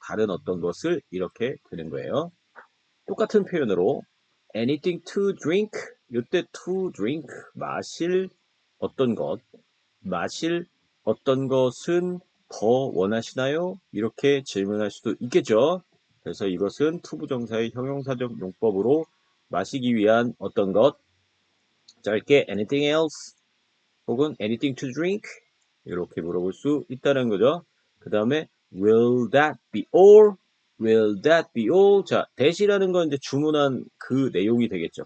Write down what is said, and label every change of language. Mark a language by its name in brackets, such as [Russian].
[Korean] 다른 어떤 것을 이렇게 되는 거예요. 똑같은 표현으로 [English] anything to drink [Korean] 이때 to drink 마실 어떤 것 마실 어떤 것은 더 원하시나요? 이렇게 질문할 수도 있겠죠. 그래서 이것은 to 부정사의 형용사적 용법으로 마시기 위한 어떤 것 짧게 anything else 혹은 anything to drink 이렇게 물어볼 수 있다는 거죠. [English] 그 다음에 will that be all? will that be all? [Korean] 자, that이라는 건 이제 주문한 그 내용이 되겠죠.